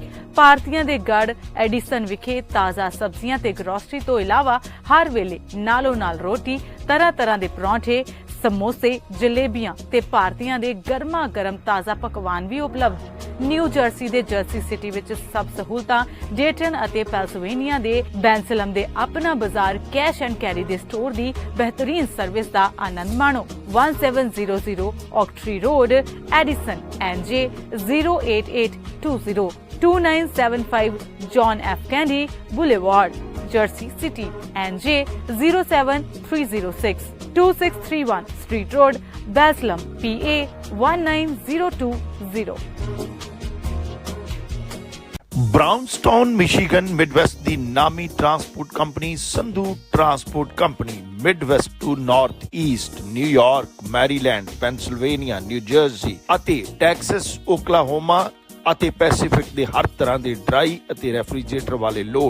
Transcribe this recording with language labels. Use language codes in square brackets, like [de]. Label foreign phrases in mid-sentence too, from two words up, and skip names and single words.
[pa] ਭਾਰਤੀਆਂ ਦੇ ਗੜ ਐਡੀਸਨ ਵਿਖੇ ਤਾਜ਼ਾ ਸਬਜ਼ੀਆਂ ਤੇ ਗਰੋਸਰੀ ਤੋਂ ਇਲਾਵਾ ਹਰ ਵੇਲੇ ਨਾਲੋਂ ਨਾਲ ਰੋਟੀ, ਤਰ੍ਹਾਂ ਤਰ੍ਹਾਂ ਦੇ ਪਰੌਂਠੇ, ਸਮੋਸੇ, ਜਲੇਬੀਆਂ ਤੇ ਭਾਰਤੀਆਂ ਦੇ ਗਰਮਾ ਗਰਮ ਤਾਜ਼ਾ ਪਕਵਾਨ ਵੀ ਉਪਲਬਧ। ਨਿਊ ਜਰਸੀ ਦੇ ਜਰਸੀ ਸਿਟੀ ਵਿੱਚ ਸਭ ਸਹੂਲਤਾਂ। ਡੇਟਨ ਅਤੇ ਪੈਲਸਵੇਨੀਆ ਦੇ ਬੈਂਸਲਮ ਦੇ ਆਪਣਾ ਬਾਜ਼ਾਰ ਕੈਸ਼ ਐਂਡ ਕੈਰੀ ਦੇ ਸਟੋਰ ਦੀ ਬਿਹਤਰੀਨ ਸਰਵਿਸ ਦਾ ਆਨੰਦ ਮਾਣੋ। 1700 ਔਕਟਰੀ ਰੋਡ, ਐਡੀਸਨ, [en] NJ 08820 2975 John F. Kennedy Boulevard, Jersey City, NJ 07306 2631 Street Road, Baslam, PA 19020। [pa] ਬ੍ਰਾਊਨਸਟਾਊਨ ਮਿਸ਼ੀਗਨ ਮਿਡਵੈਸਟ ਦੀ ਨਾਮੀ ਟਰਾਂਸਪੋਰਟ ਕੰਪਨੀ ਸੰਧੂ ਟਰਾਂਸਪੋਰਟ ਕੰਪਨੀ [en] Midwest to North East, [pa] ਨਿਊਯਾਰਕ, ਮੈਰੀਲੈਂਡ, ਪੈਨਸਿਲਵੇਨੀਆ, ਨਿਊ ਜਰਸੀ ਅਤੇ ਟੈਕਸਸ, ਓਕਲਾਹੋਮਾ ਅਤੇ ਪੈਸੀਫਿਕ ਦੇ ਹਰ ਤਰ੍ਹਾਂ ਦੇ ਡਰਾਈ ਅਤੇ ਰੈਫਰੀਜਰੇਟਰ ਵਾਲੇ ਲੋਡ।